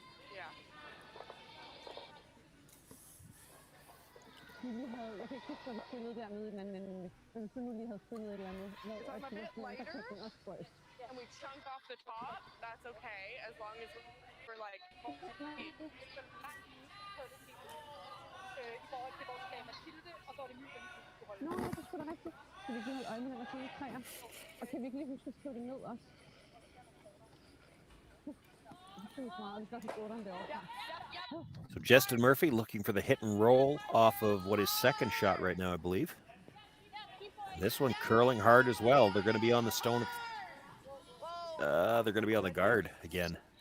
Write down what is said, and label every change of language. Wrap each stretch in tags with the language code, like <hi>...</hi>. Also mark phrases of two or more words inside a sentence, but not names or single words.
<en>And we chunk off the top, that's okay, as long as we're like</en> <da>Nå, det er sgu da rigtigt. Kan vi ikke holde øje med den og sådan træer? Og kan vi ikke lige huske at skrive det ned også?</da> <en>So Justin Murphy looking for the hit and roll off of what is second shot right now, I believe. This one curling hard as well. They're going to be on the stone. They're going to be on the guard again.</en>